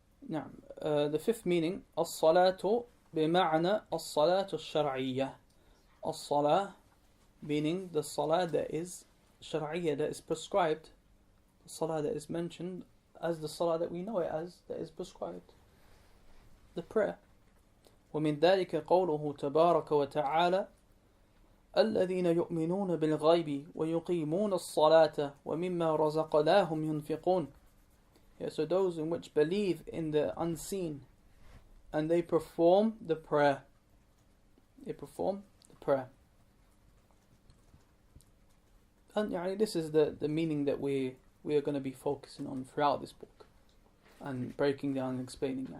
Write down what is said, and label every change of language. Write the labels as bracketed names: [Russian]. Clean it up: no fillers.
[English] نعم. The fifth meaning, [Arabic] as-salatu bima'na as-salatu al-shar'iyyah. [English] As-salah meaning the salah that is shar'iyyah, that is prescribed, the salah that is mentioned as the salah that we know it as, that is prescribed, the prayer. [Arabic] ومن ذلك قوله تبارك وتعالى الذين يؤمنون بالغيب ويقيمون الصلاة ومما رزقناهم ينفقون. [English] So those in which believe in the unseen and they perform the prayer. They perform the prayer. And this is the meaning that we are going to be focusing on throughout this book and breaking down and explaining.